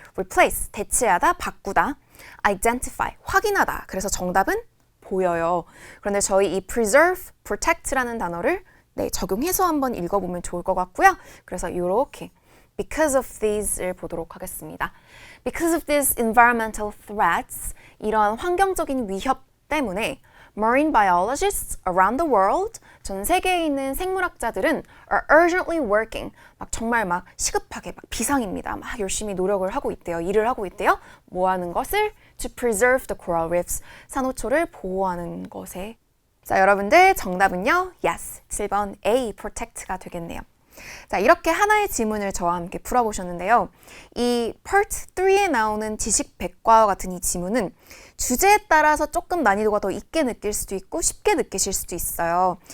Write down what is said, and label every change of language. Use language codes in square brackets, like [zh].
[ko] replace, 대체하다, 바꾸다. identify, 확인하다. 그래서 정답은 보여요. 그런데 저희 이 preserve, protect라는 단어를 적용해서 한번 읽어보면 좋을 것 같고요. 그래서 이렇게 [en] because of these [ko] 를 보도록 하겠습니다. [en] Because of these environmental threats, [ko] 이런 환경적인 위협 때문에 [en] Marine biologists around the world, [ko] 전 세계에 있는 생물학자들은 [en] are urgently working, [ko] 막 정말 막 시급하게 막 비상입니다. 막 열심히 노력을 하고 있대요. 일을 하고 있대요. 뭐 하는 것을? [en] To preserve the coral reefs, [ko] 산호초를 보호하는 것에. 자, 여러분들 정답은요. Yes, 7번 A, protect가 되겠네요. 자, 이렇게 하나의 지문을 저와 함께 풀어보셨는데요. 이 Part 3에 나오는 지식 백과와 같은 이 지문은 주제에 따라서 조금 난이도가 더 있게 느낄 수도 있고 쉽게 느끼실 수도 있어요.